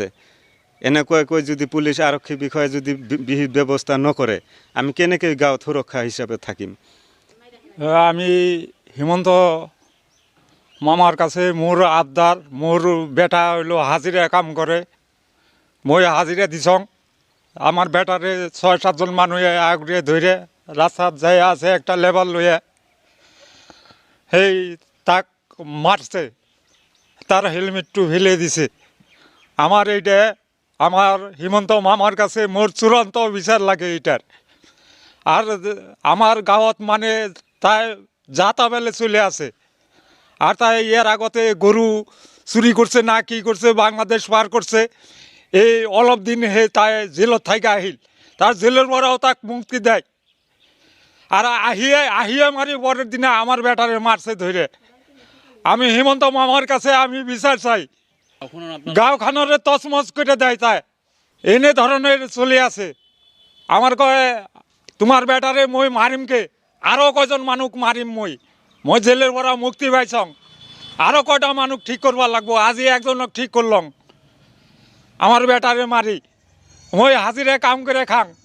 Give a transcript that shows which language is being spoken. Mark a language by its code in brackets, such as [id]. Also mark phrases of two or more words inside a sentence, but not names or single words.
[as] এনেকুৱাকৈ যদি পুলিচ আৰক্ষী বিষয়ে যদি বিহিত ব্যৱস্থা নকৰে, আমি কেনেকৈ গাঁৱত সুৰক্ষা হিচাপে থাকিম? আমি হিমন্ত মামাৰ কাছে মোৰ আবদাৰ, মোৰ বেটা হইল হাজিৰা কাম কৰে, মই হাজিৰা দিছং। [bn] আমার বেটারে 6-7জন মানুষে আগড়িয়ে ধরে রাস্তাত যাই আছে একটা লেবার লইয়া, সেই তাক মারছে, তার হেলমেটটু ফেলে দিছে। আমার এইটা আমার হিমন্ত মামার কাছে মোর চূড়ান্ত বিচার লাগে এইটার। আর আমার গাঁৱত মানে তাই যাতা বেলে চলে আছে, আর তাই এর আগতে গরু চুরি করছে না কি করছে, বাংলাদেশ পার করছে, এই অলপ দিন হে তাই জেলত থাইকা আহিল, তার জেলের পরেও তাক মুক্তি দেয়। আর আহিয়ে মারি পরের দিনে আমার বেটারে মারছে ধরে। আমি হিমন্ত মামার কাছে আমি বিচার চাই, কখনো আপনার গাঁওখানরে তছমছ করে দেয় তাই এনে ধরনের চলে আছে। আমার কয় তোমার বেটারে মই মারিমকে, আরও কয়জন মানুষ মারিম মই জেলের পরা মুক্তি পাইছং, আরও কয়টা মানুষ ঠিক করবার লাগবো, আজি একজনক ঠিক করলং, আমার বেটারে মারি মই হাজিরে কাম করে খাং।